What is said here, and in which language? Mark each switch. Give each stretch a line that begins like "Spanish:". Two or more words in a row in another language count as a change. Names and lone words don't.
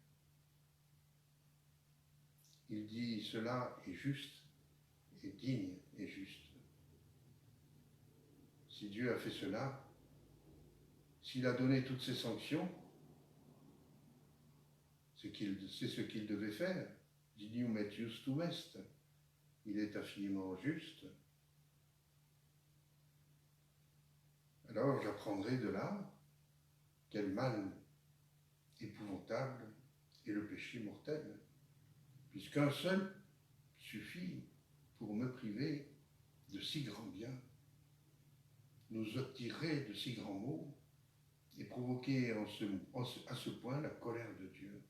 French: Il dit cela est juste, et digne et juste. Si Dieu a fait cela, s'il a donné toutes ces sanctions, c'est ce qu'il devait faire.
Latin: Dignum et justum est.
French: Il est infiniment juste, alors j'apprendrai de là quel mal épouvantable est le péché mortel, puisqu'un seul suffit pour me priver de si grands biens, nous attirer de si grands maux et provoquer à ce point la colère de Dieu.